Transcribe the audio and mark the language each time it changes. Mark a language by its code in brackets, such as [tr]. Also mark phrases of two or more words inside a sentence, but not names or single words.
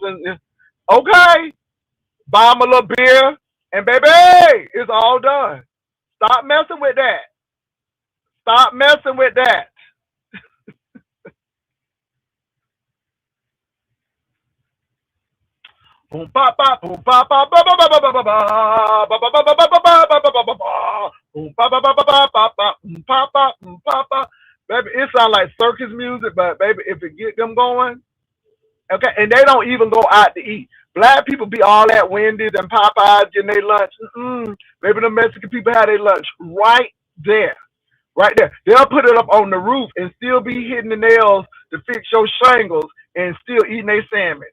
[en] And okay, buy them a little beer, and baby, it's all done. Stop messing with that. Stop messing with that. Boom pa pa boom pa pa ba ba ba ba ba ba ba ba ba ba ba ba ba ba ba ba ba ba boom pa pa pa pa pa pa pa boom pa pa boom pa pa. Baby, it sounds like circus music, but baby, if it get them going, okay, and they don't even go out to eat. Black people be all at Wendy's and Popeyes getting their lunch. Maybe the Mexican people have their lunch right there. Right there. They'll put it up on the roof and still be hitting the nails to fix your shingles and still eating their sandwich.